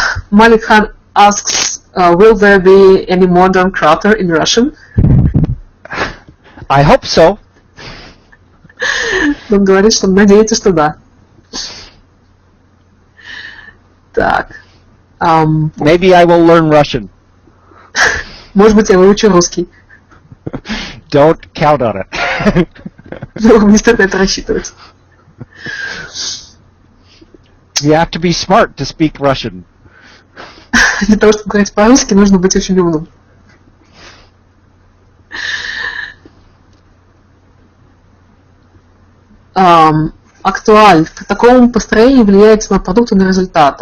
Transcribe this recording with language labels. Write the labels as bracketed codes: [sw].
[en] Malik Khan asks, will there be any modern Crowther in Russian? I hope so. [ru] Он говорит, что надеется, что да. Так. [en] Maybe I will learn Russian. [ru] Может быть, я выучу русский. [en] Don't count on it. [ru] Вам не стоит на это рассчитывать. [en] You have to be smart to speak Russian. [ru] Для того, чтобы говорить по-русски, нужно быть очень умным. Актуаль. К такому построению влияет самый продукт на результат.